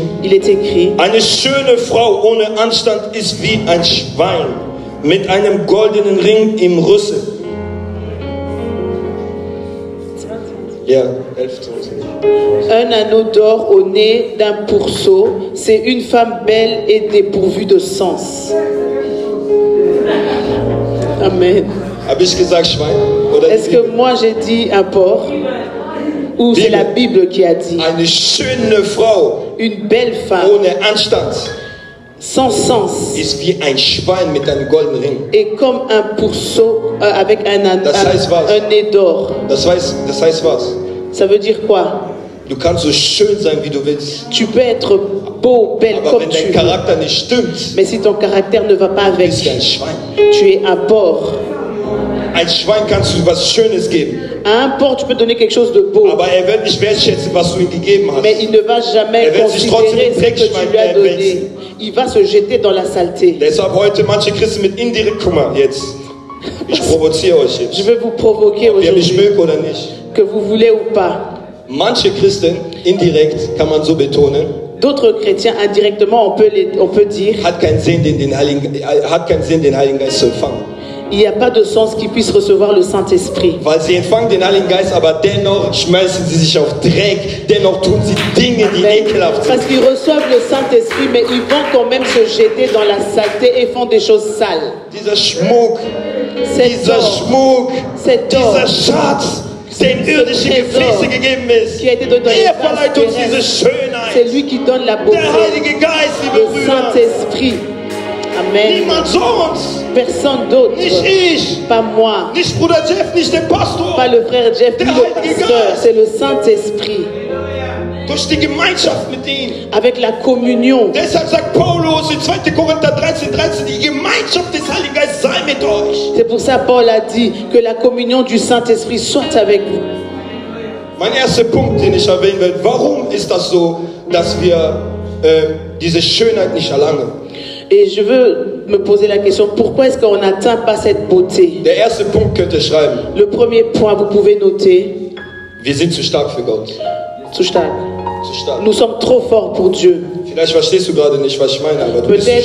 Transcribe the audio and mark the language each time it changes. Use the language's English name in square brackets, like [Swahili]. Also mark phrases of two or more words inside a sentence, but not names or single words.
[French] Il est écrit: [German] Eine schöne Frau ohne Anstand ist wie ein Schwein mit einem goldenen Ring im Rüssel. Ja, 11,22. [French] Un anneau d'or au nez d'un pourceau, c'est une femme belle et dépourvue de sens. Amen. [German] Habe ich gesagt Schwein? Oder [French] Est-ce que moi j'ai dit un porc? Ou c'est la Bible qui a dit? [German] Eine schöne Frau [French] Une belle femme [German] ohne Anstand [French] sans sens [German] ist wie ein Schwein mit einem goldenen Ring. [French] est comme un pourceau avec [German] Das heißt was? [French] un nez d'or. [German] Das heißt was? [French] Ça veut dire quoi? [German] Du kannst so schön sein, wie du willst. [French] Tu peux être beau, belle [German] Aber [French] comme [German] wenn [French] tu [German] dein [French] veux. [German] Charakter nicht stimmt, [French] Mais si ton caractère ne va pas avec, [German] bist du ein Schwein. [French] tu es un porc. [German] Ein Schwein kannst du was Schönes geben, [French] À un porc, tu peux donner quelque chose de beau. [German] aber wird nicht wertschätzen, was du ihm gegeben hast. [French] Mais il ne va jamais [German] Er wird sich [French] considérer [German] trotzdem [French] ce que tu lui as donné. Il va se jeter dans la saleté. [German] Deshalb heute manche Christen mit indirekt, guck mal, jetzt. Ich provoziere euch [French] Je [German] jetzt. [French] veux vous provoquer [German] Ob ihr mich [French] aujourd'hui, [German] mögt oder nicht. [French] que vous voulez ou pas. [German] Manche Christen, indirekt kann man so betonen, [French] D'autres chrétiens, indirectement, on peut dire, [German] hat keinen Sinn, den Heiligen Geist zu empfangen. [French] il n'y a pas de sens qu'ils puissent recevoir le Saint-Esprit. [German] Weil sie empfangen den Heiligen Geist, aber dennoch schmeißen sie sich auf Dreck, dennoch tun sie Dinge, die ekelhaft sind. [French] Parce qu'ils reçoivent le Saint-Esprit, mais ils vont quand même se jeter dans la saleté et font des choses sales. [German] Dieser Schmuck, [French] Cet [German] dieser [French] or, [German] Schmuck, [French] cet or [German] dieser Schatz, der in irdische Gefäße gegeben ist, [French] qui a été donné dans [German] er [French] les [German] verleiht uns diese [French] vases terrestres, c'est [German] Schönheit. [French] lui qui donne la beauté, [German] Der Heilige Geist, liebe [French] le [German] Brüder, [French] Saint-Esprit. Amen. [German] niemand sonst, [French] Personne d'autre, [German] nicht ich, [French] pas moi, [German] nicht Bruder Jeff, nicht der Pastor, [French] pas le frère Jeff, ni [German] Der [French] le [German] Heilige [French] pasteur, [German] Geist. [French] c'est le Saint-Esprit, [German] durch die Gemeinschaft mit ihm. [French] avec la communion. [German] Deshalb sagt Paulus in 2. Korinther 13,13, die Gemeinschaft des Heiligen Geistes sei mit euch. [French] C'est pour ça Paul a dit que la communion du Saint-Esprit soit avec vous. [German] Mein erster Punkt, den ich erwähnen will, warum ist das so, dass wir diese Schönheit nicht erlangen? [French] Et je veux me poser la question, pourquoi est-ce qu'on n'atteint pas cette beauté? [German] Der erste Punkt könnt ihr schreiben, [French] Le premier point, vous pouvez noter, [German] wir sind zu stark für Gott. zu stark. Zu stark. [French] Nous sommes trop forts pour Dieu. [German] Vielleicht verstehst du gerade nicht, was ich meine, aber du bist zu